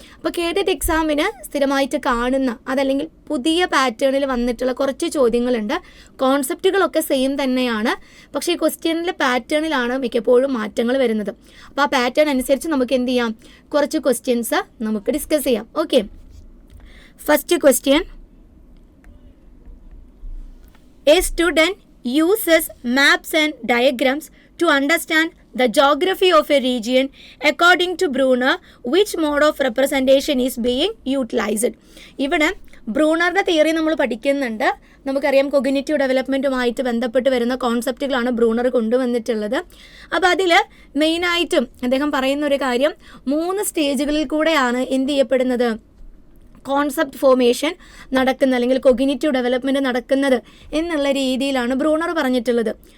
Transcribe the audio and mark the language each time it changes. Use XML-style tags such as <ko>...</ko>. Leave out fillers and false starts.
<ml>അപ്പോൾ കേട്ടറ്റ് എക്സാമിന് സ്ഥിരമായിട്ട് കാണുന്ന അതല്ലെങ്കിൽ പുതിയ പാറ്റേണിൽ വന്നിട്ടുള്ള കുറച്ച് ചോദ്യങ്ങളുണ്ട്. കോൺസെപ്റ്റുകളൊക്കെ സെയിം തന്നെയാണ്, പക്ഷേ ഈ ക്വസ്റ്റ്യനിലെ പാറ്റേണിലാണ് മിക്കപ്പോഴും മാറ്റങ്ങൾ വരുന്നത്. അപ്പോൾ ആ പാറ്റേൺ അനുസരിച്ച് നമുക്ക് എന്ത് ചെയ്യാം, കുറച്ച് ക്വസ്റ്റ്യൻസ് നമുക്ക് ഡിസ്കസ് ചെയ്യാം.</ml> <en>Okay. First question. A student uses maps and diagrams to understand the geography of a region. According to Bruner, which mode of representation is being utilized?</en> <ml>ഇവിടെ ബ്രൂണറുടെ തിയറി നമ്മൾ പഠിക്കുന്നുണ്ട്. നമുക്കറിയാം കൊഗ്നിറ്റീവ് ഡെവലപ്മെൻറ്റുമായിട്ട് ബന്ധപ്പെട്ട് വരുന്ന കോൺസെപ്റ്റുകളാണ് ബ്രൂണർ കൊണ്ടുവന്നിട്ടുള്ളത്. അപ്പോൾ അതിൽ മെയിനായിട്ടും അദ്ദേഹം പറയുന്ന ഒരു കാര്യം 3 സ്റ്റേജുകളിൽ കൂടെയാണ് എന്ത് ചെയ്യപ്പെടുന്നത്, കോൺസെപ്റ്റ് ഫോർമേഷൻ നടക്കുന്നത് അല്ലെങ്കിൽ കൊഗ്നിറ്റീവ് ഡെവലപ്മെൻറ്റ് നടക്കുന്നത് എന്നുള്ള രീതിയിലാണ് ബ്രൂണർ പറഞ്ഞിട്ടുള്ളത്.</ml>